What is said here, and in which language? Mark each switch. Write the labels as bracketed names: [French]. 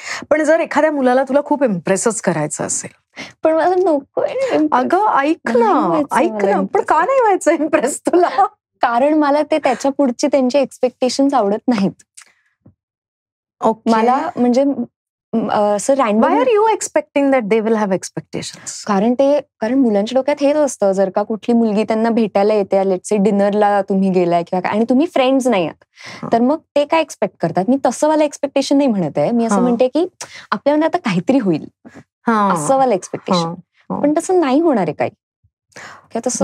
[Marathi] पण जर एखाद्या मुलाला तुला खूप इम्प्रेसच करायचं असेल? पण मला नकोय. अगं ऐक ना, पण का नाही व्हायचं इम्प्रेस तुला? कारण मला ते त्याच्या पुढची त्यांचे एक्सपेक्टेशन्स आवडत नाहीत. मला म्हणजे असं random. [English] Why are you expecting that they will have expectations? [Marathi] कारण मुलांच्या डोक्यात हेच असतं, जर का कुठली मुलगी त्यांना भेटायला येते, [English] let's say [Marathi] डिनरला तुम्ही गेलाय किंवा आणि तुम्ही फ्रेंड्स नाही आहात, तर मग ते काय एक्सपेक्ट करतात. मी तसं वाला एक्सपेक्टेशन नाही म्हणत आहे, मी असं म्हणते की आपल्याला आता काहीतरी होईल असं वाला एक्सपेक्टेशन. पण तसं नाही होणार आहे काही, किंवा तसं